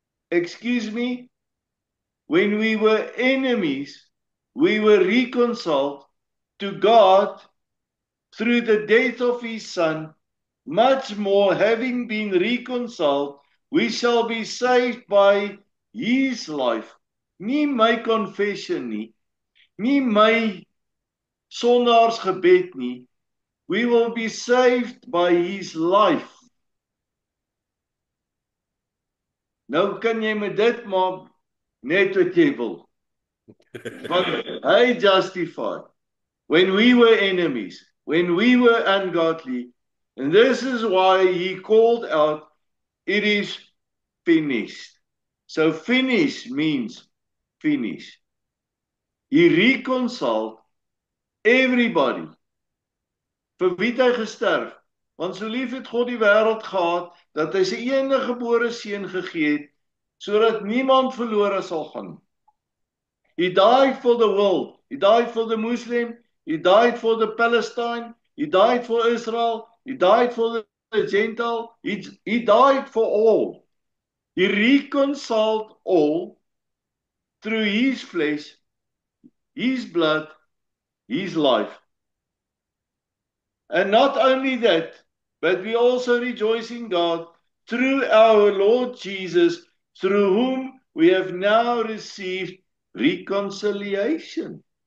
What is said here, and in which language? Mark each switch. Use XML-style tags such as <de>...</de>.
<en>Excuse me, when we were enemies, we were reconciled to God through the death of his Son, much more having been reconciled, we shall be saved by his life.</en> <af>Nie my confession nie, nie my sondaarsgebed nie.</af> <en>We will be saved by his life.</en> <af>Nou kan jy met dit maak net wat jy wil. Want hy</af> <en>justified when we were enemies, when we were ungodly, and this is why he called out, it is finished. So finish means finish. He reconciled everybody.</en> <af>Vir wie het hy gesterf? Want so lief het God die wêreld gehad, dat hy sy enige gebore seun gegee het, sodat niemand verlore sal gaan.</af> <en>He died for the world. He died for the Muslim. He died for the Palestine. He died for Israel. He died for the Gentile. He died for all. He reconciled all through his flesh, His blood, His life. And not only that, but we also rejoice in God through our Lord Jesus, through whom we have now received reconciliation.</en>